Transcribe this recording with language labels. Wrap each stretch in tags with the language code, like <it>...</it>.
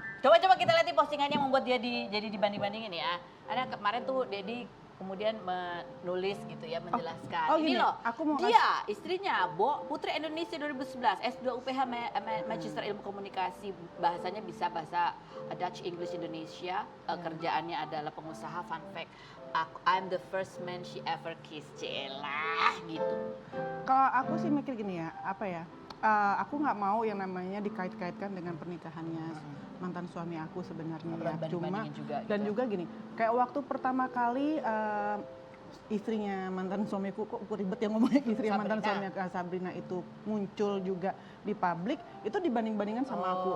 <id>Coba-coba kita lihat di postingannya yang membuat dia jadi dibanding-bandingin ya. Ada kemarin tuh Dedi kemudian menulis gitu ya, menjelaskan. Ini loh, aku mau dia istrinya Putri Indonesia 2011, S2 UPH Magister Ilmu Komunikasi, bahasanya bisa bahasa Dutch English Indonesia, kerjaannya adalah pengusaha.</id> <en>Fun fact, I'm the first man she ever kissed.</en> <id>Celah gitu. Kalau aku sih mikir gini ya, apa ya? Aku nggak mau yang namanya dikait-kaitkan dengan pernikahannya mantan suami aku sebenarnya ya. Cuma juga, dan gitu. juga gini, kayak waktu pertama kali istrinya mantan suamiku, kok aku ribet ya ngomongnya, istrinya mantan suami Sabrina itu muncul juga di publik, itu dibanding-bandingkan sama aku.</id>